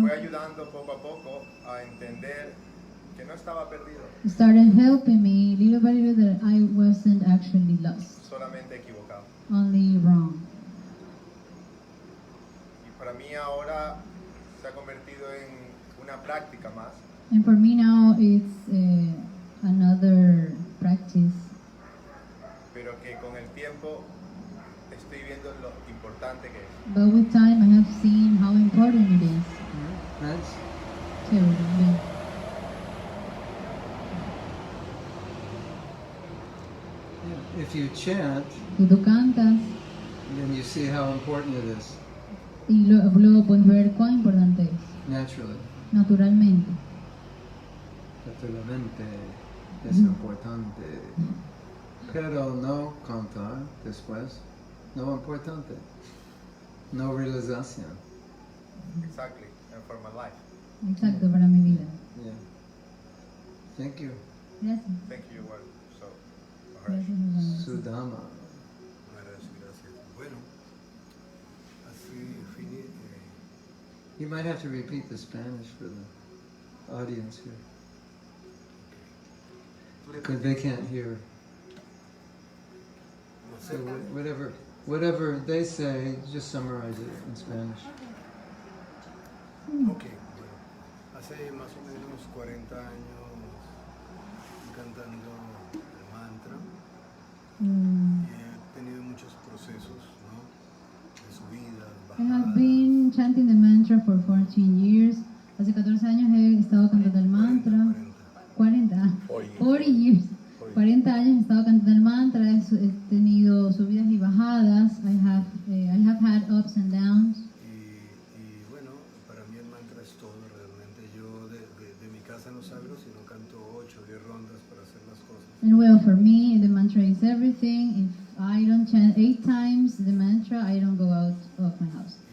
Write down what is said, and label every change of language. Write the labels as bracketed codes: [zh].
[es] fue ayudando poco a poco a entender que no estaba perdido, [en] started helping me little by little that I wasn't actually lost, [es] solamente equivocado. [en] only wrong. [es] Y para mí ahora se ha convertido en una práctica más, [en] And for me now, it's another practice, [es] pero que con el tiempo estoy viendo lo importante que es. [en] but with time I have seen how important it is. Nice. [es] Chévere, bien. [en] Yeah. If you chant, [es] Si tú cantas [en] then you see how important it is, [es] y luego puedes ver cuán importante es, [en] naturally. [es] naturalmente. Naturalmente es importante. Pero no cantar después, no importante. No realización. [en] Exactly, and for my life. [es] Exacto, para mi vida. [en] Yeah. Thank you. [es] Gracias. [en] Thank you, well, so, Maharaj. [es] Gracias, hermanos. Sudama. Gracias. Bueno, así [en] You might have to repeat the Spanish for the audience here. Because they can't hear. So whatever they say, just summarize it in Spanish. [es] Ok, bueno. Hace más o menos 40 años cantando el mantra. Y he tenido muchos procesos, ¿no? De subidas, [en] I have [es] bajadas. [en] been chanting the mantra for 14 years. [es] Hace 14 años he estado cantando el mantra. [en] 40 years. [es] 40 años he estado cantando el mantra. He tenido subidas y bajadas. [en] I have had ups and downs. [es] Y bueno, para mí el mantra es todo realmente. Yo de mi casa no salgo, sino canto 8 o 10 rondas para hacer las cosas. [en] And well, for me, the mantra is everything. If I don't chant 8 times the mantra, I don't go out of my house.